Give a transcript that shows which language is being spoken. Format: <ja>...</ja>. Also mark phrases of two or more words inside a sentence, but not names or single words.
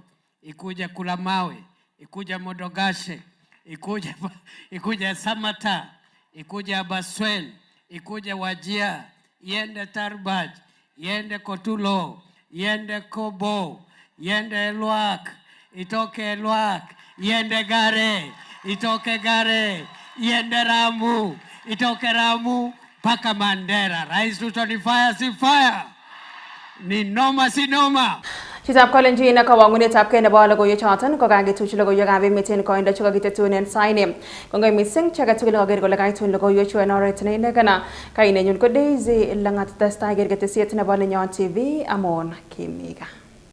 <sw>ikuje Kulamawe, ikuje Modogashe, ikuje Samata, ikuje Abaswen, ikuje Wajir, iende Tarbaj, iende Kotulo, iende Kobo, iende Elwak, itoke Elwak, iende Gare, itoke Gare, iende Ramu, itoke Ramu paka Mandera. Rais Ruto ni fire si fire? Ni noma si noma?</sw> <kln>Chitab kolenjin na kawangunetab kei nebo logoiwechoton kokakituch logoiwekab emet en koindo chekakitetunen saini. Kongoi missing chekatugul koker kole kaitun logoiwechu en oret neinegana. Kainenyun ko Daisy Langat, testai kerketesiet nebo Nenyon TV amon Kimiga.</kln>